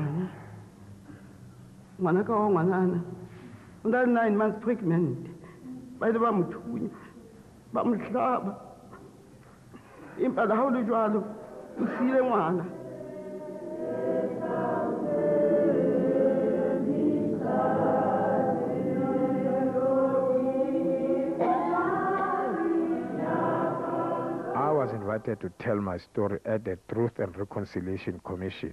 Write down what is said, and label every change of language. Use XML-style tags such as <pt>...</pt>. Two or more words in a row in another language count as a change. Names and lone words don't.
<st>ngwana ka wa ngwanana o na</st> <en>9 months pregnant</en> <st>ba ile ba mothunya ba mohlaba empa ha o le jwalo o siile ngwana.</st> <en>I was invited to tell my story at the Truth and Reconciliation Commission.</en>